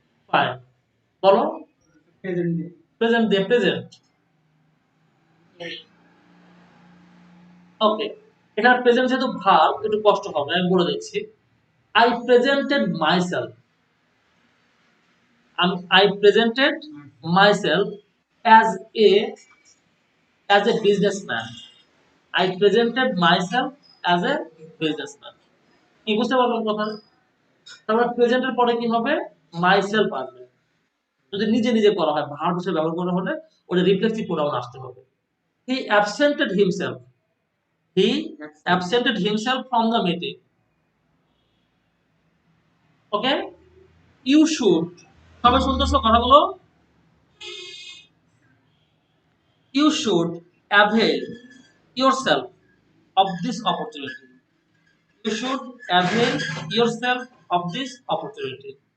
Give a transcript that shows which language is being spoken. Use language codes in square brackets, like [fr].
[bn] পায়, বলো, প্রেজেন্ট দিয়ে, প্রেজেন্ট। ওকে, এখানে প্রেজেন্ট যেহেতু ভার্ব একটু কষ্ট হবে, আমি বলে দিচ্ছি। [en] I presented myself, I presented myself as a businessman. I presented myself as a businessman. [bn] কি বুঝতে পারলাম কথা? তারপরে প্রেজেন্টের পরে কি হবে? মাইসেলফ আসবে। যদি নিজে নিজে করা হয়, ভার্ব হিসেবে ব্যবহার করা হলে ওটা রিফ্লেক্সিভ প্রোনাউন আসতে হবে। [en] He absented himself. He absented himself from the meeting. Okay? You should, [bn] সবাই শুনতেছো কথাগুলো? [en] You should avail yourself of this opportunity. You should avail yourself of this opportunity.